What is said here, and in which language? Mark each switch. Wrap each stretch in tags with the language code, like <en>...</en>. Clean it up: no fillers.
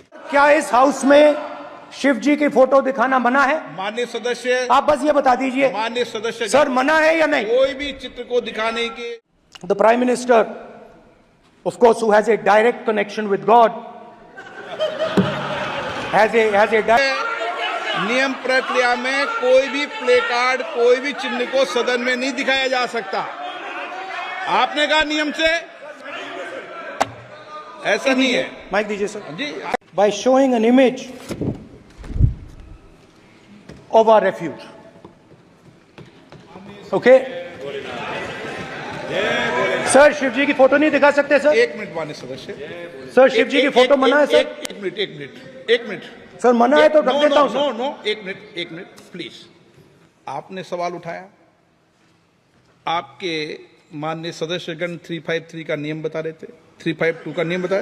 <hi>क्या इस हाउस में शिव जी की फोटो दिखाना मना है? माननीय सदस्य, आप बस ये बता दीजिए माननीय सदस्य सर, मना है या नहीं? कोई भी चित्र को दिखाने के</hi> <en>The Prime Minister, of course, who has a direct connection with God, has a</en> <hi>नियम प्रक्रिया में कोई भी प्ले कार्ड, कोई भी चिन्ह को सदन में नहीं दिखाया जा सकता। आपने कहा नियम से, ऐसा नहीं है। माइक दीजिए sir ji.</hi> <en>By showing an image of our refuge. Okay?</en> <hi>Sir Shiv जी की फोटो नहीं दिखा सकते सर? एक मिनट माननीय सदस्य। सर शिव जी की फोटो मना है सर? एक मिनट सर मना है तो रख देता हूं सर। नो, एक मिनट प्लीज। आपने सवाल उठाया, आपके माननीय सदस्यगण 353 का नियम बता रहे थे, 352 का नियम बताया।</hi>